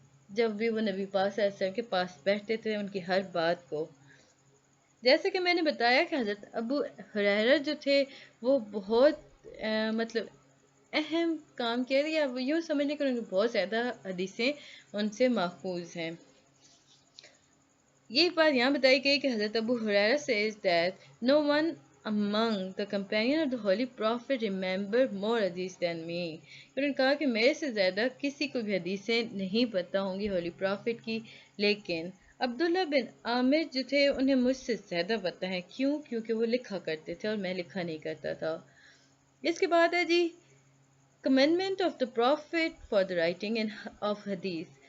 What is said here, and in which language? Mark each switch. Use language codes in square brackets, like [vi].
[hi] जब भी वो नबी पाक सल्लल्लाहु अलैहि वसल्लम के पास बैठते थे उनकी हर बात को, जैसे कि मैंने बताया कि हज़रत अबू हुरैरा जो थे वो बहुत मतलब अहम काम किया, या यूँ समझ लें कि उनकी बहुत ज़्यादा हदीसें उनसे माखूज हैं। ये बात यहाँ बताई गई कि हज़रत Abu Huraira [en] says that no one among the companion of the holy prophet remember more hadith than me। [hi] उन्होंने कहा कि मेरे से ज़्यादा किसी को भी हदीसें नहीं पता होंगी होली प्रॉफिट की, लेकिन अब्दुल्ला बिन आमिर जो थे उन्हें मुझसे ज़्यादा पता है। क्यों? क्योंकि वो लिखा करते थे और मैं लिखा नहीं करता था। इसके बाद है जी [en] Commandment of the prophet for the writing in of हदीस।